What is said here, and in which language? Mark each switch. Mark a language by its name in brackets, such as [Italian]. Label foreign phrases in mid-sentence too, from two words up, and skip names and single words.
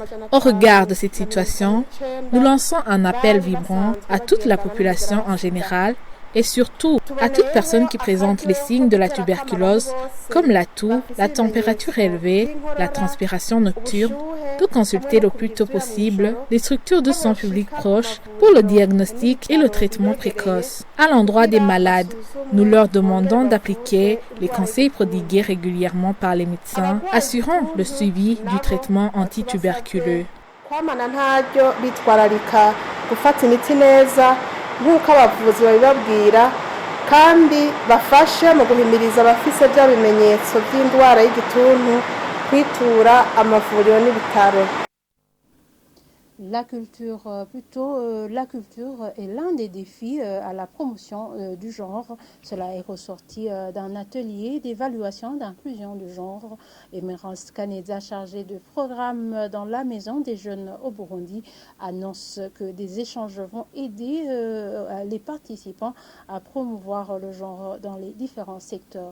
[French] Au regard de cette situation, nous lançons un appel vibrant à toute la population en général et surtout à toute personne qui présente les signes de la tuberculose comme la toux, la température élevée, la transpiration nocturne, de consulter le plus tôt possible les structures de santé publique proches pour le diagnostic et le traitement précoce. À l'endroit des malades, nous leur demandons d'appliquer les conseils prodigués régulièrement par les médecins, assurant le suivi du traitement antituberculeux. [Rundi] nk'uko abavuzi babibabwira kandi bafashe mu guhimiriza abafise bya bimenyetso by'indwara y'igituntu kwitura amavuriro n'ibitaro. [French] La culture est l'un des défis à la promotion du genre. Cela est ressorti d'un atelier d'évaluation d'inclusion du genre. Emerence Kaneza, chargée de programme dans la Maison des Jeunes au Burundi, annonce que des échanges vont aider les participants à promouvoir le genre dans les différents secteurs.